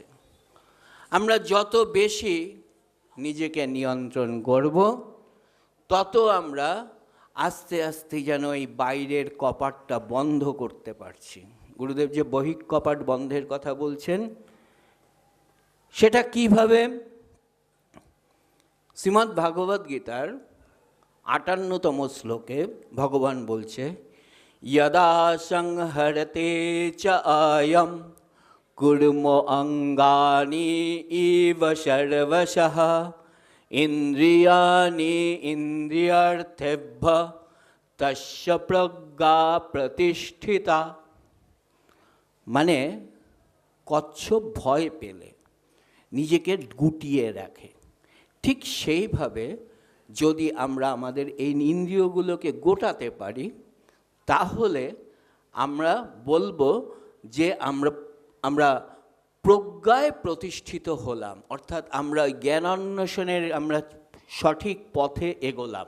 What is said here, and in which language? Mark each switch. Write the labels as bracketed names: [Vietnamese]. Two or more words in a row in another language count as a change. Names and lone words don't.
[Bangla] আমরা যত বেশি নিজেকে নিয়ন্ত্রণ করব, তত আমরা আস্তে আস্তে যেন এই বাইরের কপাটটা বন্ধ করতে পারছি। গুরুদেব যে বহিক কপাট বন্ধের কথা বলছেন, সেটা কিভাবে? শ্রীমদ্ ভাগবত গীতার 58তম শ্লোকে ভগবান বলছে, [Sanskrit] यदा संहरते च आयं कुर्म अंगानि इव सर्वशः इंद्रियाणि इंद्रियार्थेभ्यः तस्य प्रज्ञा प्रतिष्ठिता। [Bangla] মানে কচ্ছপ ভয় পেলে নিজেকে গুটিয়ে রাখে, ঠিক সেইভাবে যদি আমরা আমাদের এই ইন্দ্রিয়গুলোকে গোটাতে পারি, তাহলে আমরা বলবো যে আমরা প্রজ্ঞায় প্রতিষ্ঠিত হলাম, অর্থাৎ আমরা জ্ঞানান্বেষণের আমরা সঠিক পথে এগোলাম।